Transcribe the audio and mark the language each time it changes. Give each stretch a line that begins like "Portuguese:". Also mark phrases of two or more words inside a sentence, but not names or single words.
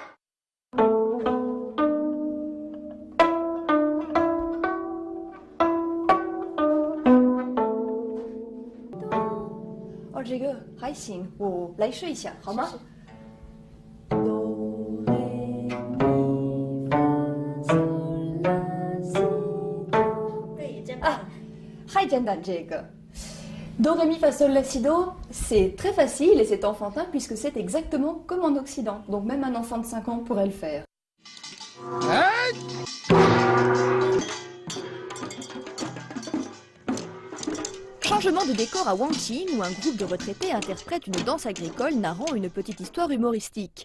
Chinese: 这个还行，我来试一下，好吗？啊，还简单这个。Do,
French: ré, mi, fa, sol, la, si, do, c'est très facile et c'est enfantin puisque c'est exactement comme en Occident. Donc même un enfant de 5 ans pourrait le faire. Changement de décor à Wangqing où un groupe de retraités interprète une danse agricole narrant une petite histoire humoristique.